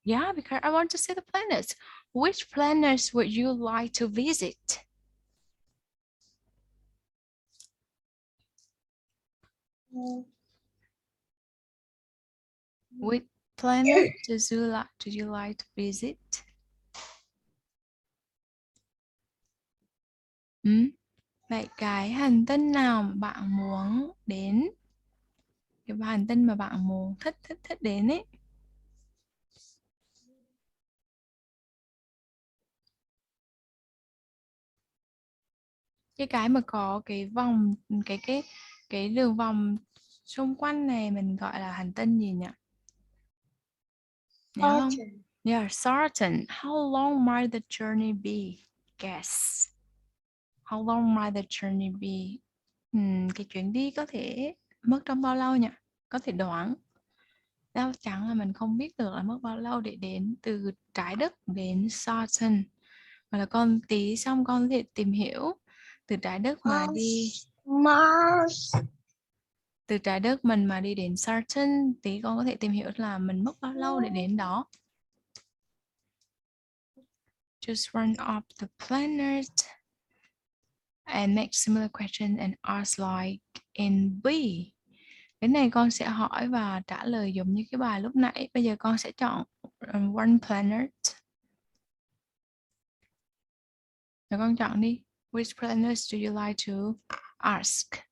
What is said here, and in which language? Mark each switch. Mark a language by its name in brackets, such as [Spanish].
[English] Yeah, because I want to see the planets. Which planets would you like to visit? Which planet do you like to visit? [Vietnamese] Vậy cái hành tinh nào mà bạn muốn đến? Cái hành tinh mà bạn muốn thích đến ấy. Cái mà có cái vòng cái đường vòng xung quanh này mình gọi là hành tinh gì nhỉ? Nhớ không? [English] Saturn. Yeah, Saturn. How long might the journey be? Guess. How long might the journey be? [Vietnamese] Cái chuyến đi có thể mất trong bao lâu nhỉ? Có thể đoán. Đáp chắn là mình không biết được là mất bao lâu để đến từ trái đất đến Saturn. Hoặc là con tí xong con có thể tìm hiểu từ trái đất mà đi [English] Mars. [Vietnamese] từ trái đất mình mà đi đến Saturn, tí con có thể tìm hiểu là mình mất bao lâu để đến đó. [English] Just run up the planet and make similar question and ask like in B. [Vietnamese] Cái này con sẽ hỏi và trả lời giống như cái bài lúc nãy. Bây giờ con sẽ chọn [English] one planet. [Vietnamese] Rồi con chọn đi. [English] Which planets do you like to ask?